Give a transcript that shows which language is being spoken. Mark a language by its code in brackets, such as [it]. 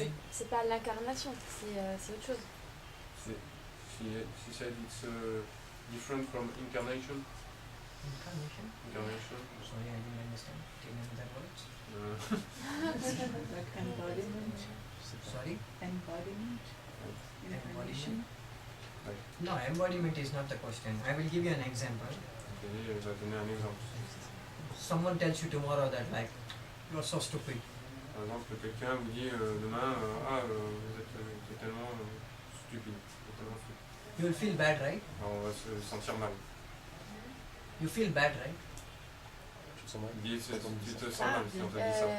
[fr] C'est pas l'incarnation, c'est autre chose. [en] She said it's different from incarnation. Incarnation? Incarnation. Sorry, I didn't understand. Can you that words? Like embodiment. Sorry? Embodiment. Incarnation. No, embodiment is not the question. I will give you an example. [fr] Je vais donner un exemple. [en] Someone tells you tomorrow that like, you are so stupid. [fr] Par exemple, quelqu'un vous dit demain, vous êtes tellement stupide, tellement fou. [en] You will feel bad, right? [fr] Alors on va se sentir mal. [en] You feel bad, right? [fr] Tu te sens mal? Tu te sens mal si on te dit ça.